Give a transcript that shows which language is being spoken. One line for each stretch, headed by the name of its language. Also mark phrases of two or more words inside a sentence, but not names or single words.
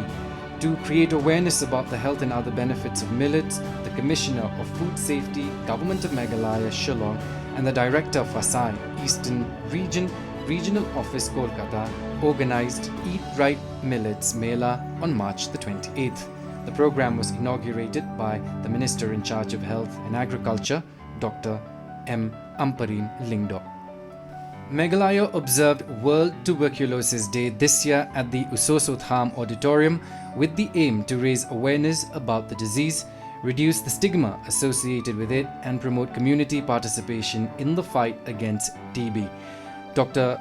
English: To create awareness about the health and other benefits of millets, the Commissioner of Food Safety, Government of Meghalaya, Shillong, and the Director of Fasai, Eastern Regional Office, Kolkata, organized Eat Right Millets Mela on March the 28th. The program was inaugurated by the Minister in charge of Health and Agriculture, Dr. M. Amparin Lingdo. Meghalaya observed World Tuberculosis Day this year at the Usosottham Auditorium with the aim to raise awareness about the disease, reduce the stigma associated with it, and promote community participation in the fight against TB. Dr.